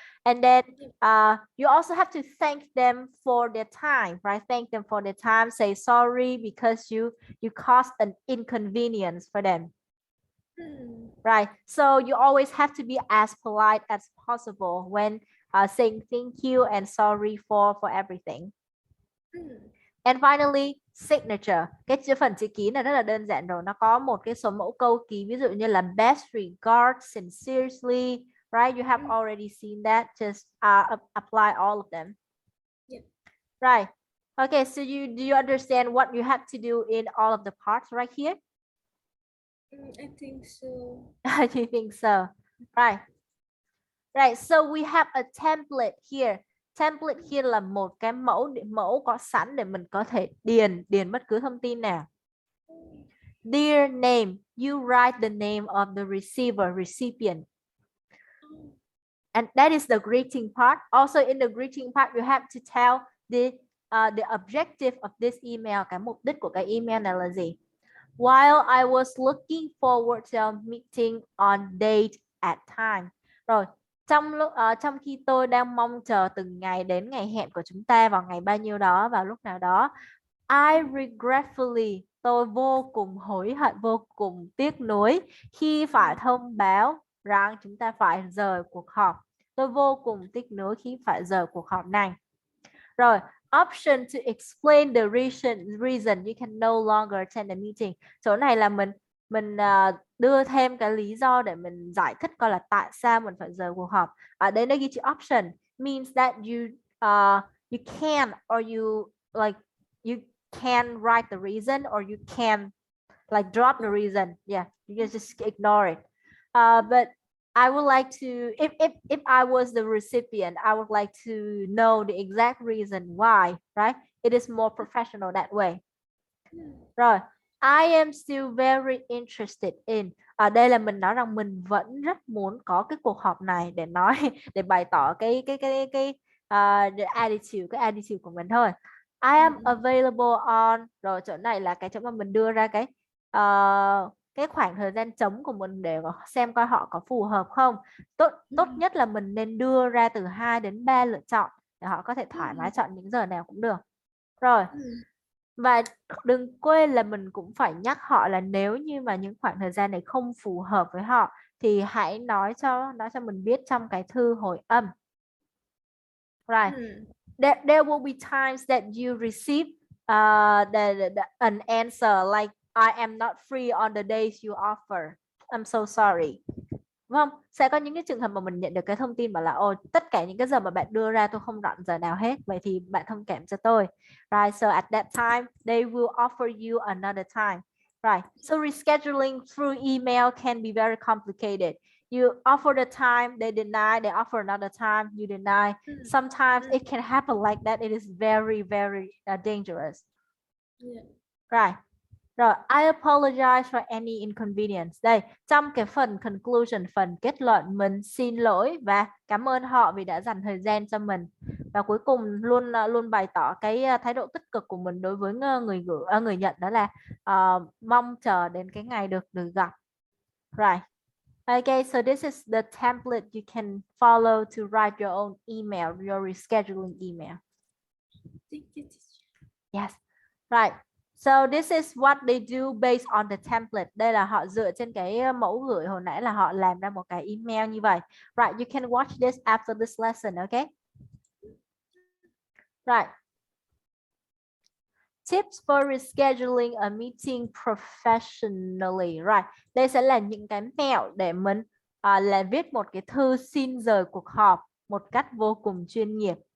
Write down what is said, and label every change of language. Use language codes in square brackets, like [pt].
[en] And then you also have to thank them for their time, right? Thank them for their time. Say sorry because you caused an inconvenience for them, right? So you always have to be as polite as possible when saying thank you and sorry for everything. And finally, signature. [vi] Cái phần chữ ký này rất là đơn giản rồi. Nó có một cái số mẫu câu ký, ví dụ như là [en] best regards, sincerely, [vi] right? [en] You have already seen that. Just apply all of them. Yeah. Right. Okay, so do you understand what you have to do in all of the parts right here? I think so. You think so? Right. Right. So we have a template here. Template here [vi] là một cái mẫu có sẵn để mình có thể điền bất cứ thông tin nào. [en] Dear name, you write the name of the recipient. And that is the greeting part. Also in the greeting part, you have to tell the objective of this email. [vi] Cái mục đích của cái email này là gì? [en] While I was looking forward to our meeting on date at time. [vi] Rồi, trong khi tôi đang mong chờ từng ngày đến ngày hẹn của chúng ta vào ngày bao nhiêu đó, vào lúc nào đó. [en] I regretfully, [vi] tôi vô cùng hối hận, vô cùng tiếc nuối khi phải thông báo rằng chúng ta phải rời cuộc họp. Tôi vô cùng tiếc nuối khi phải rời cuộc họp này. [en] Rồi, option to explain the reason you can no longer attend the meeting. [vi] Chỗ này là mình đưa thêm cái lý do để mình giải thích coi là tại sao mình phải rời cuộc họp. Ở đây nó ghi chữ [en] option means that you can or you can write the reason or you can like drop the reason. Yeah, you can just ignore it. But I would like to, if I was the recipient, I would like to know the exact reason why, right? It is more professional that way. Rồi, I am still very interested in. [vi] Ở đây là mình nói rằng mình vẫn rất muốn có cái cuộc họp này để nói, để bày tỏ cái the attitude, cái attitude của mình thôi. [en] I am available on. [vi] Rồi chỗ này là cái chỗ mà mình đưa ra cái khoảng thời gian trống của mình để xem coi họ có phù hợp không. Tốt nhất là mình nên đưa ra từ 2 đến 3 lựa chọn để họ có thể thoải mái chọn những giờ nào cũng được. Rồi. Và đừng quên là mình cũng phải nhắc họ là nếu như mà những khoảng thời gian này không phù hợp với họ thì hãy nói cho mình biết trong cái thư hồi âm. [en] Right. There will be times that you receive an answer like I am not free on the days you offer. I'm so sorry. [vi] Vâng, sẽ có những cái trường hợp mà mình nhận được cái thông tin bảo là tất cả những cái giờ mà bạn đưa ra tôi không rảnh giờ nào hết, vậy thì bạn thông cảm cho tôi. [en] Right, so at that time they will offer you another time. Right, so rescheduling through email can be very complicated. You offer the time, they deny, they offer another time, you deny. Sometimes it can happen like that. It is very, very dangerous. Yeah. Right. Rồi, I apologize for any inconvenience. [vi] Đây, trong cái phần conclusion, phần kết luận, mình xin lỗi và cảm ơn họ vì đã dành thời gian cho mình. Và cuối cùng luôn bày tỏ cái thái độ tích cực của mình đối với người nhận, đó là mong chờ đến cái ngày được gặp. [en] Right. Okay, so this is the template you can follow to write your own email, your rescheduling email. Thank you. Yes. Right. So this is what they do based on the template. [vi] Đây là họ dựa trên cái mẫu gửi hồi nãy là họ làm ra một cái email như vậy. [en] Right, you can watch this after this lesson, okay? Right. Tips for rescheduling a meeting professionally. Right. [vi] Đây sẽ là những cái mẹo để mình là viết một cái thư xin rời cuộc họp một cách vô cùng chuyên nghiệp.